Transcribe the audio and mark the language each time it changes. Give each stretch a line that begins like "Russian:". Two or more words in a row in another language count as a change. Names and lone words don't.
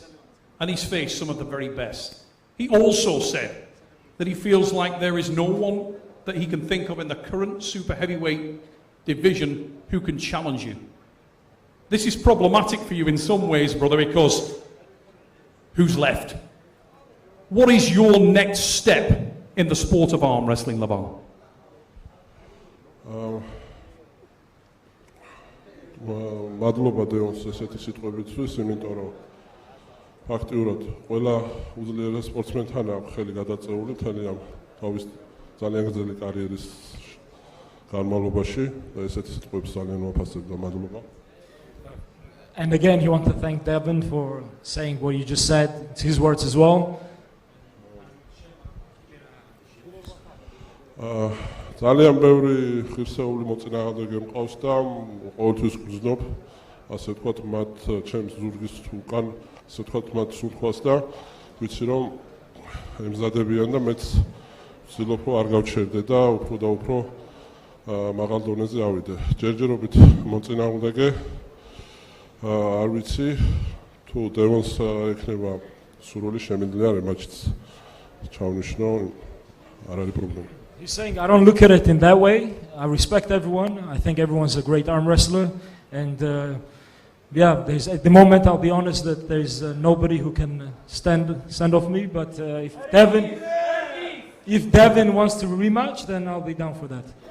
English: And he's faced some of the very best. He also said that he feels like there is no one that he can think of in the current super heavyweight division who can challenge you. This is problematic for you in some ways, brother, because who's left? What is your next step in the sport of arm wrestling, LEVAN?
Georgian: მადლობა დეონს ესეთი სიტყვებისთვის, იმიტომ რომ ფაქტიურად ყველა უძლიერეს სპორტსმენთან აქვს ხელი გადაწეული მთელი ამ თავის ძალიან გრძელი კარიერის განმავლობაში და ესეთი სიტყვებს ძალიან ვაფასებ და მადლობა.
English: And again, he wants to thank Devon for saying what you just said. It's his words as well.
Georgian: ძალიან ბევრი ღირსეული მოწინააღმდეგე მყავს და ყოველთვის გრძნობ, ასე ვთქვათ, მათ ჩემს ზურგის უკან, ასე ვთქვათ, მათ სულთქواس და ვიცი რომ ემზადებიან და მეც ვცდილობ რომ არ გავჩერდე და უფრო და უფრო მაღალ დონეზე ავიდე. ჯერჯერობით მოწინააღმდეგე არ ვიცი თუ დევონს ექნება სურვილი შემიძლია რემატჩიც ჩავნიშნო, არ არის პრობლემა.
English: He's saying, I don't look at it in that way. I respect everyone. I think everyone's a great arm wrestler. And yeah, at the moment, I'll be honest that there's nobody who can stand off me. But if Devon wants to rematch, then I'll be down for that.